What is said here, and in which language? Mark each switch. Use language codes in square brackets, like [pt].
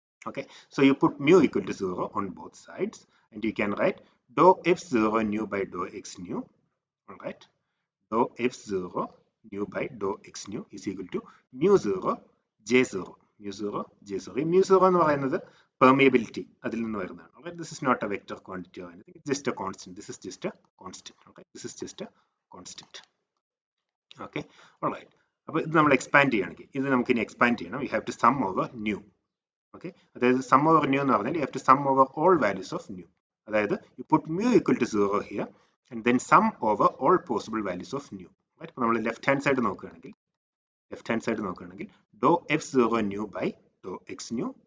[en] Okay, so you put mu equal to 0 on both sides, and you can write dou f0 nu by dou x nu. All right. Dou f0 nu by dou x nu is equal to mu 0 j0. Mu 0 j0. [ml] ഈ mu 0 എന്ന് പറയുന്നത് permeability അതിൽ നിന്ന് വരുന്നതാണ്. [en] Okay? This is not a vector quantity or anything. It's just a constant. This is just a constant. Okay? This is just a constant. Okay? All right. [ml] അപ്പോൾ ഇത് നമ്മൾ expand ചെയ്യുകയാണെങ്കിൽ ഇത് നമുക്ക് ഇനി എക്സ്പാൻഡ് ചെയ്യണം. [en] We have to sum over nu. Okay? അതായത് sum over nu [ml] എന്ന് പറഞ്ഞാൽ [en] you have to sum over all values of nu. അതായത് you put mu equal to 0 here and then sum over all possible values of nu. Right? [ml] അപ്പോൾ നമ്മൾ left hand side നോക്കുകയാണെങ്കിൽ dou f0 nu by dou x nu.